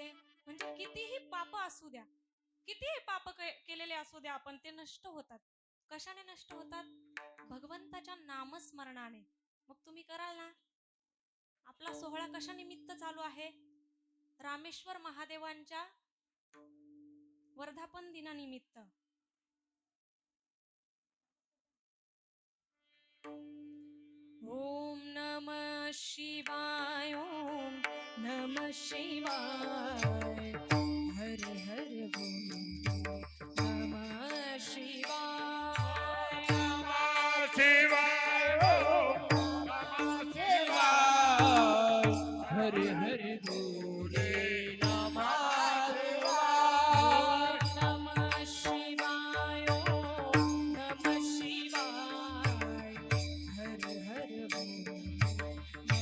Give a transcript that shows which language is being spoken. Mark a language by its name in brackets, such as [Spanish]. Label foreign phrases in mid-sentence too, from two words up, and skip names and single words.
[Marathi] म्हणजे कितीही पाप असू द्या, कितीही पाप केलेले असू द्या, आपण ते नष्ट होतात. कशाने नष्ट होतात? भगवंताच्या नामस्मरणाने. मग तुम्ही कराल ना? आपला सोहळा कशा निमित्त चालू आहे? रामेश्वर महादेवांच्या वर्धापन दिनानिमित्त. [Sanskrit] ओम नमः शिवाय, ओम नमः शिवाय, हर हर बोल नमः शिवाय. शिवाय हरे हरे बोले नमः नमः शिवाय, ओम नमः शिवाय, हर हर बोल